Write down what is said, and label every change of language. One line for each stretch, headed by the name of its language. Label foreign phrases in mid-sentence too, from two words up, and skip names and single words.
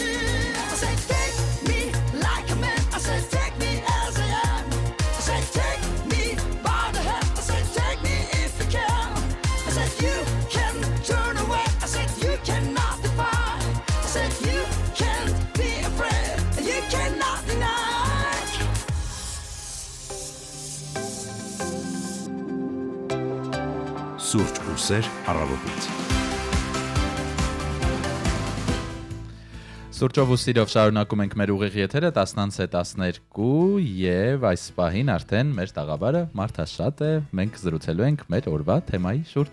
English: I say take me like a man. I say take me as I am. I say take me by the hand. I say take me if you can. I said you can turn away. I said you cannot defy. I said you can't be afraid and you cannot deny.
Armenian: Սուրճ ու սեր առավոտից։ Սուրճով ու սիրով շարունակում ենք մեր ուղիղ եթերը 10:12 եւ այս պահին արդեն մեր տաղավարը մարդաշատ է, մենք զրուցելու ենք մեր օրվա թեմայի շուրջ։